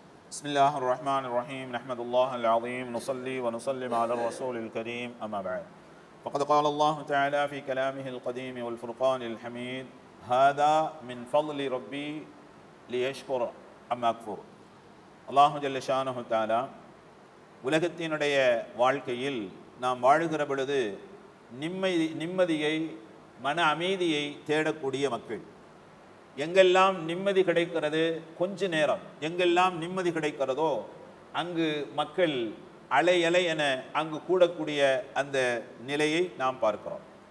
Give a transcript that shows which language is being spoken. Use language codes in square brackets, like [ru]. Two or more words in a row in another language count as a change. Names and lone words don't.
[ar] بسم الله الرحمن الرحيم نحمد الله العظيم نصلي ونسلم على الرسول الكريم أما بعد فقد قال الله تعالى في كلامه القديم والفرقان الحميد هذا من فضل ربي ليشكر أم أكفر الله جل شأنه تعالى [ta] உலகத்தினுடைய வாழ்க்கையில் நாம் வாழுகிற பொழுது நிம்மதியை மன அமைதியை தேடக்கூடிய மக்கள். எங்கெல்லாம் நிம்மதி கிடைக்கிறது, கொஞ்ச நேரம் எங்கெல்லாம் நிம்மதி கிடைக்கிறதோ அங்கு மக்கள் அலை அலை என அங்கு கூடக்கூடிய அந்த நிலையை நாம் பார்க்கிறோம்.